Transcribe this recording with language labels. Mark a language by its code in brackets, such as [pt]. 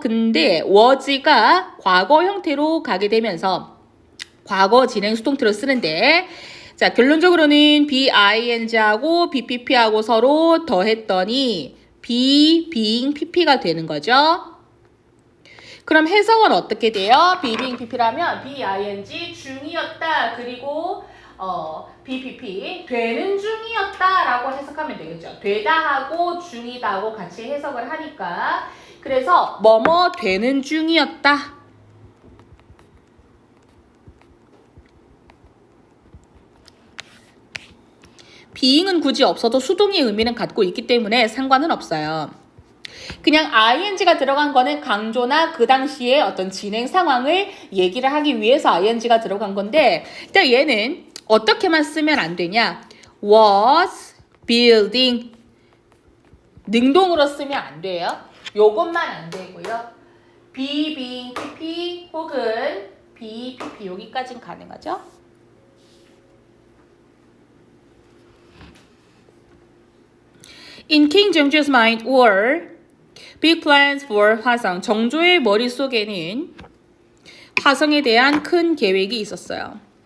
[ko] 근데 was가 과거 형태로 가게 되면서 과거 진행 수동태로 쓰는데 자, 결론적으로는 be-ing하고 be-pp하고 서로 더했더니 being pp가 되는 거죠. 그럼 해석은 어떻게 돼요? being pp라면 be-ing 중이었다. 그리고 BPP 되는 중이었다라고 해석하면 되겠죠. 되다 하고 중이다 하고 같이 해석을 하니까 그래서 뭐뭐 되는 중이었다. being은 굳이 없어도 수동의 의미는 갖고 있기 때문에 상관은 없어요. 그냥 ing가 들어간 거는 강조나 그 당시에 어떤 진행 상황을 얘기를 하기 위해서 ing가 들어간 건데 일단 얘는 어떻게만 쓰면 안 되냐? [en] was building [ko] 능동으로 쓰면 안 돼요. 요것만 안 되고요. be being pp 혹은 be pp 여기까지는 가능하죠? [en] In King 정조's mind were big plans for 화성. [ko] 정조의 머릿속에는 화성에 대한 큰 계획이 있었어요.